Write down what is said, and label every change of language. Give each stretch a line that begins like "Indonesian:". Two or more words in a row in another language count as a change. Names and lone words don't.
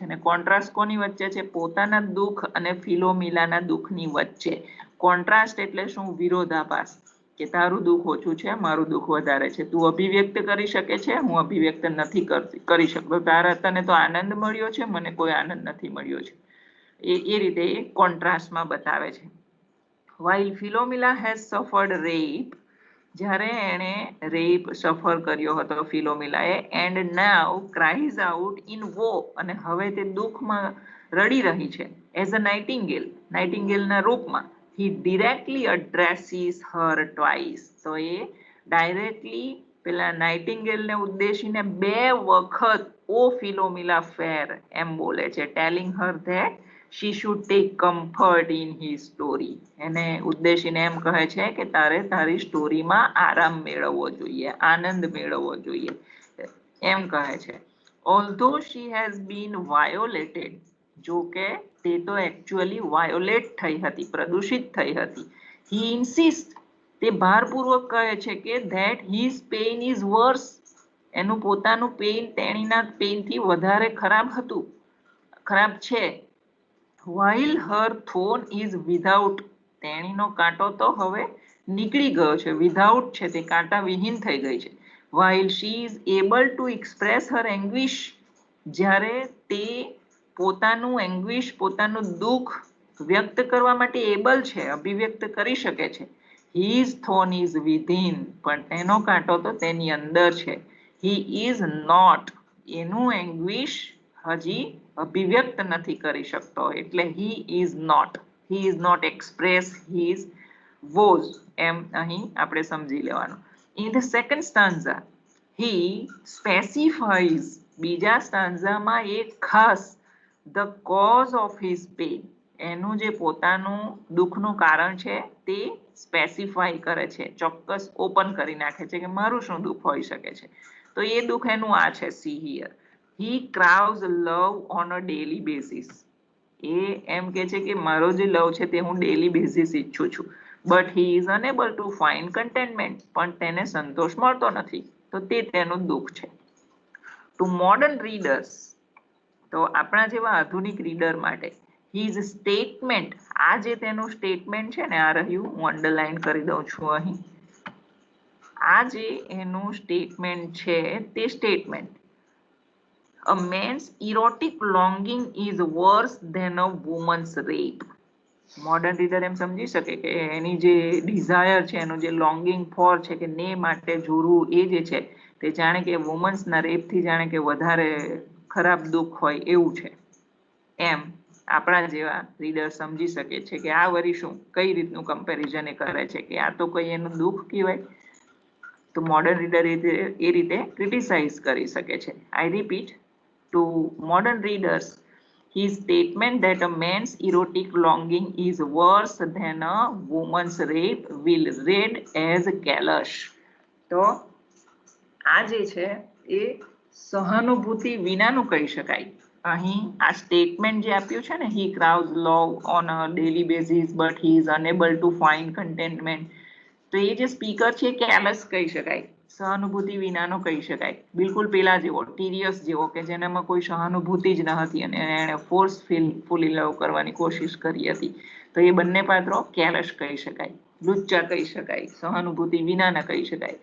Gujarati: અને કોન્ટ્રાસ્ટ કોની વચ્ચે છે? પોતાના દુઃખ અને ફિલોમિલાના દુઃખની વચ્ચે. કોન્ટ્રાસ્ટ એટલે શું? વિરોધાભાસ. કે તારું દુઃખ ઓછું છે, મારું દુઃખ વધારે છે. તું અભિવ્યક્ત કરી શકે છે, હું અભિવ્યક્ત નથી કરી શકતો. તને તો આનંદ મળ્યો છે, મને કોઈ આનંદ નથી મળ્યો છે. એ રીતે એ કોન્ટ્રાસ્ટમાં બતાવે છે.
English: while Philomela has suffered rape,
Gujarati: જ્યારે એણે
English: rape suffer
Gujarati: કર્યો હતો ફિલોમિલાએ,
English: and now cries out in woe,
Gujarati: અને હવે તે દુઃખમાં રડી રહી છે
English: as a nightingale,
Gujarati: નાઇટિંગેલના રૂપમાં.
English: he directly addresses her twice.
Gujarati: તો એ ડાયરેક્ટલી પેલા નાઇટિંગેલને ઉદ્દેશીને 2 વખત
English: O Philomela fair
Gujarati: એમ બોલે છે,
English: telling her that she should take comfort in his story.
Gujarati: એને ઉદ્દેશીને એમ કહે છે કે તારે તારી સ્ટોરીમાં આરામ મેળવવો જોઈએ, આનંદ મેળવવો જોઈએ, એમ કહે છે.
English: although she has been violated,
Gujarati: જો કે તે તો એકચ્યુઅલી વાયોલેટ થઈ હતી, પ્રદૂષિત થઈ હતી.
English: he insists,
Gujarati: તે ભારપૂર્વક કહે છે કે
English: that his pain is worse,
Gujarati: એનું પોતાનું પેઇન તેણીના પેઇનથી વધારે ખરાબ છે.
English: while her thorn is without,
Gujarati: તેણીનો કાંટો તો હવે નીકળી ગયો છે, વિધાઉટ છે, તે કાંટા વિહીન થઈ ગઈ છે.
English: while she is able to express her anguish,
Gujarati: જ્યારે તે પોતાનું એંગ્વિશ પોતાનું દુઃખ વ્યક્ત કરવા માટે એબલ છે, અભિવ્યક્ત કરી શકે છે.
English: his thorn is within,
Gujarati: પણ તેનો કાંટો તો તેની અંદર છે.
English: he is not,
Gujarati: એનું એંગ્વિશ હજી અભિવ્યક્ત નથી કરી શકતો, એટલે
English: he is not express his woes,
Gujarati: એમ અહીં આપણે સમજી લેવાનું.
English: in the second stanza he specifies,
Gujarati: બીજા સ્ટાન્ઝામાં એક ખાસ
English: the cause of his pain,
Gujarati: એનું જે પોતાનું દુઃખનું કારણ છે તે સ્પેસિફાઈ કરે છે, ચોક્કસ ઓપન કરી નાખે છે કે મારું શું દુઃખ હોઈ શકે છે. તો એ દુઃખ એનું આ છે,
English: see here. he craves love on a daily basis,
Gujarati: એ એમ કે છે કે મારો જે લવ છે તે હું
English: daily basis
Gujarati: ઈચ્છું છું. but he is unable to find contentment, પણ તેને સંતોષ મળતો નથી, તો તે તેનું દુઃખ છે.
English: to modern readers,
Gujarati: તો આપણા જેવા આધુનિક રીડર માટે
English: his statement,
Gujarati: આ જે તેનું સ્ટેટમેન્ટ છે ને, આ રહ્યું, હું અંડરલાઈન કરી દઉં છું અહીં. આ જે એનું સ્ટેટમેન્ટ છે તે સ્ટેટમેન્ટ,
English: a man's erotic longing is worse than a woman's rape.
Gujarati: મોડર્ન રીડર એમ સમજી શકે કે એની જે ડિઝાયર છે, એનું જે
English: longing for
Gujarati: છે કે ને માટે જોડવું, એ જે છે તે જાણે કે વુમન્સના રેપથી જાણે કે વધારે ખરાબ દુઃખ હોય એવું છે. એમ આપણા જેવા રીડર સમજી શકે છે કે આ વરી શું, કઈ રીતનું કમ્પેરિઝન એ કરે છે કે આ તો કઈ એનું દુઃખ કહેવાય. તો મોડર્ન રીડર એ રીતે ક્રિટિસાઇઝ કરી શકે છે.
English: I repeat, to modern readers, his statement that a man's erotic longing is worse than a woman's rape will read as callous.
Gujarati: તો આ જે છે એ સહાનુભૂતિ વિનાનું કહી શકાય. અહીં આ સ્ટેટમેન્ટ જે આપ્યું છે ને,
English: he craves love on a daily basis but he is unable to find contentment,
Gujarati: તો એ જે સ્પીકર છે કેલસ કહી શકાય, સહાનુભૂતિ વિનાનો કહી શકાય. બિલકુલ પેલા જેવો, ટીરિયસ જેવો, કે જેનામાં કોઈ સહાનુભૂતિ જ ન હતી અને એણે ફોર્સફુલી લવ કરવાની કોશિશ કરી હતી. તો એ બંને પાત્રો કેલસ કહી શકાય, લુચ્ચા કહી શકાય, સહાનુભૂતિ વિનાના કહી શકાય.